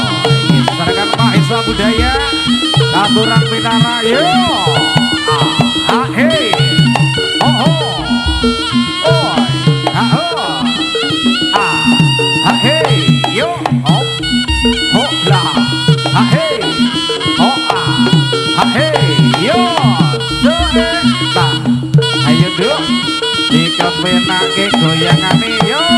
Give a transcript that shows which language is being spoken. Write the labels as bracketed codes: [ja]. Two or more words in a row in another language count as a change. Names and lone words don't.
[jv] Iki sesarengan Mahesa Budaya Katuran Pinara yo. Hey. Oh ho. Oi. Ho. Hey yo. Oh. Ho la. Hey. Oh hey yo. Ta. Ayo duk. Dikepenake goyangane yo.